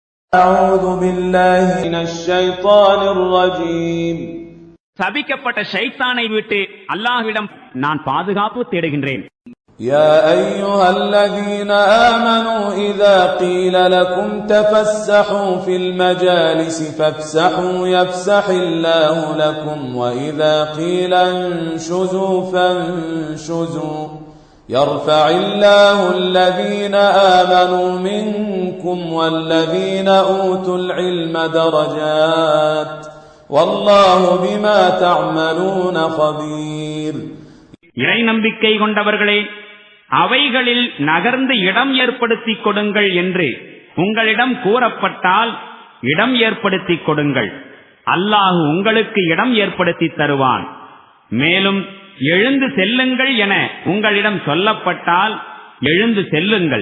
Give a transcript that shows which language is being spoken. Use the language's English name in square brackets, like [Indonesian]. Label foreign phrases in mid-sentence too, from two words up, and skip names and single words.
[Arabic] أعوذ بالله من الشيطان الرجيم. [Tamil] சபிக்கப்பட்ட ஷைத்தானை விட்டு அல்லாஹ்விடம் நான் பாதுகாப்பு தேடுகின்றேன். [Arabic] يا أيها الذين آمنوا إذا قيل لكم تفسحوا في المجالس فافسحوا يفسح الله لكم وإذا قيل انشزوا فانشزوا يرفع الله الذين آمنوا منكم والذين أوتوا العلم درجات والله بما تعملون خبير. [Tamil] இறை நம்பிக்கை கொண்டவர்களே, அவைகளில் நகர்ந்து இடம் ஏற்படுத்திக் கொடுங்கள் என்று உங்களிடம் கூறப்பட்டால் இடம் ஏற்படுத்திக் கொடுங்கள். அல்லாஹ் உங்களுக்கு இடம் ஏற்படுத்தி தருவான். மேலும் எழுந்து செல்லுங்கள் என உங்களிடம் சொல்லப்பட்டால் எழுந்து செல்லுங்கள்.